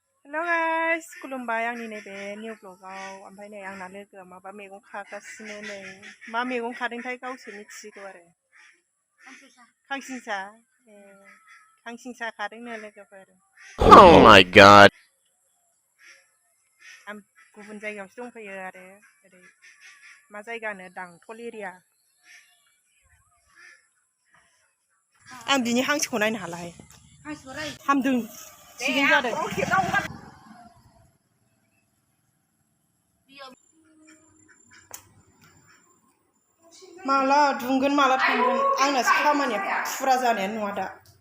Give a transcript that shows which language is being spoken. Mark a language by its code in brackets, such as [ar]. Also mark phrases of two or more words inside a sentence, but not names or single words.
[en] hello guys [brx] खुलुमबाय आंनि नैबे निउ ब्लगाव ओमफ्राय नै आंना लोगोआ माबा मैगं खागासिनो नै मा मैगं खादोंथाय गावसो मिथिसिगौ आरो खांसिंसा ए खांसिंसा खादोंनो लोगोफोर [en] Oh my god [brx] आं गुबुन जायगायावसो दंफैयो आरो ओरै मा जायगानो दांथल एरिया आं बिनि हांसोखौ नायनो हालाहाय हामदों थिगैनो जादों माला दुंगोन माला थांगोन आंनासो खामानिया फुरा जानायानो नङा दा